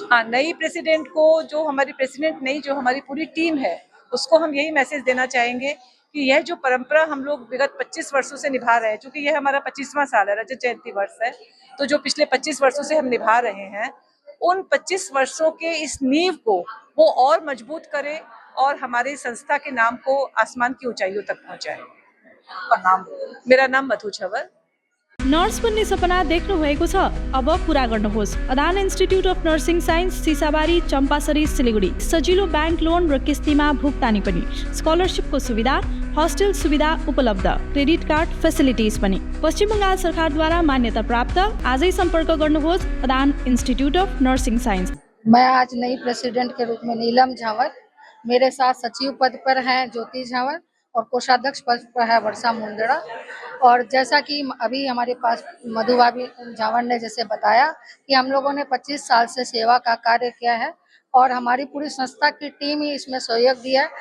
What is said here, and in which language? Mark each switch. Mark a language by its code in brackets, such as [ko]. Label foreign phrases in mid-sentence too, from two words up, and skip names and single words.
[hi] हाँ, नई प्रेसिडेंट को, जो हमारी प्रेसिडेंट नहीं, जो हमारी पूरी टीम है, उसको हम यही मैसेज देना चाहेंगे कि यह जो परंपरा हम लोग विगत 25 वर्षों से निभा रहे हैं, क्योंकि यह हमारा 25वां साल है, रजत जयंती वर्ष है, तो जो पिछले 25 वर्षों से हम निभा रहे हैं, उन 25 वर्षों के इस नींव को वो और मजबूत करें और हमारी संस्था के नाम को आसमान की ऊंचाइयों तक पहुंचाएं। मेरा नाम मधु झवर। [ne] नर्स बन्ने सपना देख्नु भएको छ, अब पूरा गर्नुहोस्। अदान इन्स्टिट्युट अफ नर्सिङ साइन्स, सिसाबारी, चम्पासरी, सिलीगुडी। सजिलो ब्याङ्क लोन र किस्तीमा भुक्तानी पनि। स्कलरसिपको सुविधा, हॉस्टल सुविधा उपलब्ध, [en] credit card facilities [ne] पनि। पश्चिम बङ्गाल सरकारद्वारा मान्यता प्राप्त। आजै सम्पर्क गर्नुहोस् अदान इंस्टीट्यूट ऑफ नर्सिंग साइंस। [hi] मैं आज नई प्रेसिडेंट के रूप में नीलम झावर, मेरे साथ सचिव पद पर हैं ज्योति झावर और कोषाध्यक्ष पद पर है वर्षा मुंदड़ा। और जैसा कि अभी हमारे पास मधुबाबी झावर ने जैसे बताया कि हम लोगों ने 25 साल से सेवा का कार्य किया है और हमारी पूरी संस्था की टीम ही इसमें सहयोग दिया है।